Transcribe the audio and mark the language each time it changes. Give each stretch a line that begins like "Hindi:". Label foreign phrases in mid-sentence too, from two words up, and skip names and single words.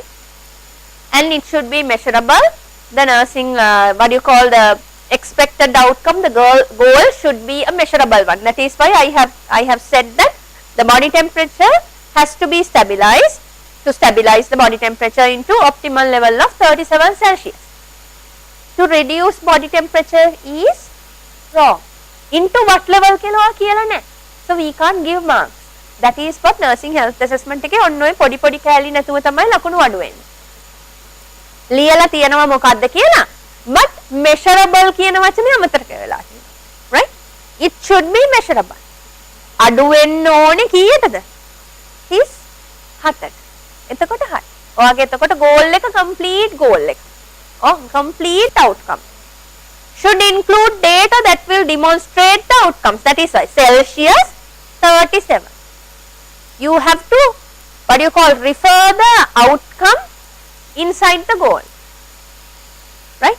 English: And it should be measurable. The nursing what you call the expected outcome, the goal should be a measurable one. That is why I have said that the body temperature has to be stabilized. To stabilize the body temperature into optimal level of 37 Celsius. To reduce body temperature is wrong. Into what level
Sinhala: කියලා නැහැ.
English: So we can't give marks. That is what nursing health assessment
Sinhala: එකේ ඔන්න ඔය පොඩි කෑලි නැතුව තමයි ලකුණු අඩු වෙන්නේ. ලියලා තියෙනවා මොකද්ද කියලා. But measurable කියන වචනේ අමතක වෙලා තියෙනවා.
English: Right? It should be measurable.
Sinhala: අඩු වෙන්න ඕනේ කීයටද? 37ට. එතකොට හරි. ඔයාගේ එතකොට goal එක
English: complete goal
Sinhala: එක.
English: Complete outcome. Should include data that will demonstrate the outcomes. That is why Celsius 37. You have to what you call refer the outcome inside the goal. Right?